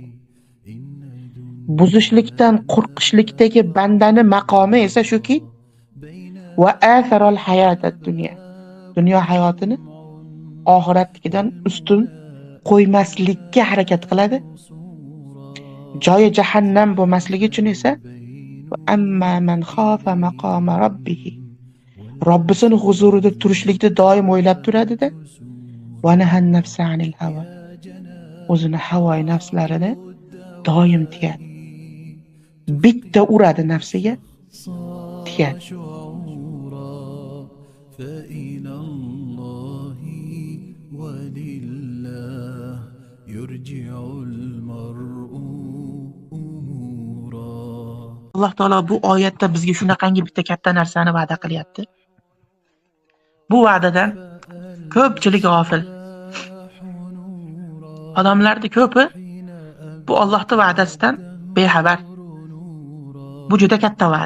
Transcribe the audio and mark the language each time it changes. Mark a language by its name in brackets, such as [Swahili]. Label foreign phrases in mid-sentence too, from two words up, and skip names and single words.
[Uzbek] Buzishlikdan qo'rqishlikdagi bandani maqomi esa shuki, [Arabic] وآثر الحياة الدنيا. [Uzbek] Dunyo hayotini oxiratdagidan ustun qo'ymaslikka harakat qiladi. Joyi jahannam bo'lmasligi uchun esa [Arabic] أما من خاف مقام ربه. [Uzbek] Robbisini huzurida turishlikni doim o'ylab turadi-da. [Arabic] ونهى النفس عن الهوى. [Uzbek] O'zini havoy nafslarini doim tiyadi. bitta uradi nafsiga, tigadi. [Arabic] فإلى الله ولله يرجع المرء أمورا. [Uzbek] Alloh taolo bu oyatda bizga shunaqangi bitta katta narsani va'da qilyapti. Bu va'dadan ko'pchilik g'ofil. Odamlarning ko'pi bu Allohning va'dasidan bexabar. Bu juda katta va'da.